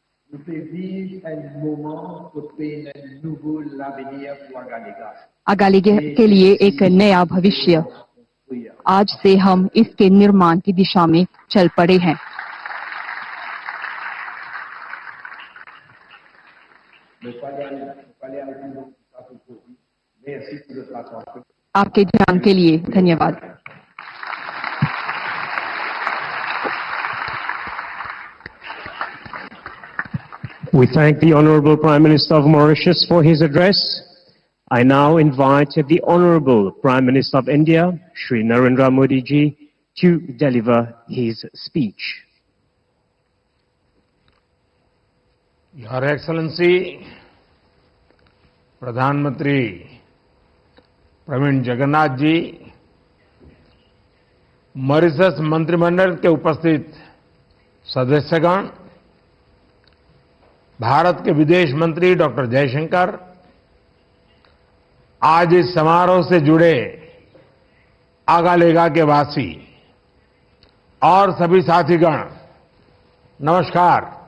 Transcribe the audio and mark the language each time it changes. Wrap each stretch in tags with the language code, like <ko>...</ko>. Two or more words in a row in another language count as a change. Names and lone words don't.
<fr>nous fait vivre un moment pour créer un nouveau avenir pour Agalega.</fr> <hi>अगालिगा के लिए एक नया भविष्य, आज से हम इसके निर्माण की दिशा में चल पड़े हैं। आपके ध्यान के लिए धन्यवाद।</hi> <en>We thank the Honorable Prime Minister of Mauritius for his address. I now invite the Honorable Prime Minister of India, Shri Narendra Modi ji, to deliver his speech. Your Excellency,</en> <hi>प्रधानमंत्री प्रवीण जगन्नाथ जी, मॉरिशस मंत्रिमंडल के उपस्थित सदस्यगण, भारत के विदेश मंत्री डॉक्टर जयशंकर, आज इस समारोह से जुड़े आगालेगा के वासी और सभी साथीगण, नमस्कार।</hi>